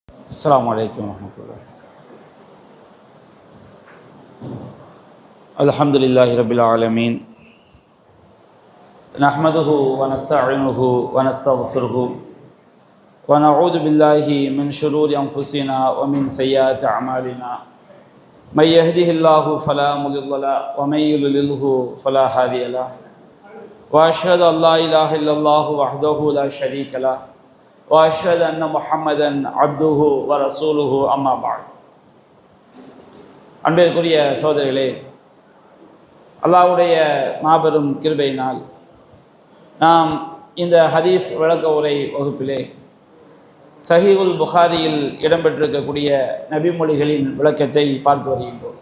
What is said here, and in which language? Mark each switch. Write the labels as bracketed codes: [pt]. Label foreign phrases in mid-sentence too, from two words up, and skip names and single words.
[ar] السلام عليكم ورحمة الله. الحمد لله رب العالمين، نحمده ونستعينه ونستغفره ونعوذ بالله من شرور أنفسنا ومن سيئات أعمالنا. من يهده الله فلا مضل له ومن يضلله فلا هادي له. وأشهد أن لا إله إلا الله وحده لا شريك له وأشهد أن محمدا عبده ورسوله أما بعد. [ta] அன்பிற்குரிய சகோதரர்களே, அல்லாஹ்வுடைய மாபெரும் கிருபையினால் நாம் இந்த ஹதீஸ் விளக்க உரை வகுப்பிலே சஹீஹுல் புகாரியில் இடம்பெற்றிருக்கக்கூடிய நபிமொழிகளின் விளக்கத்தை பார்த்து வருகின்றோம்.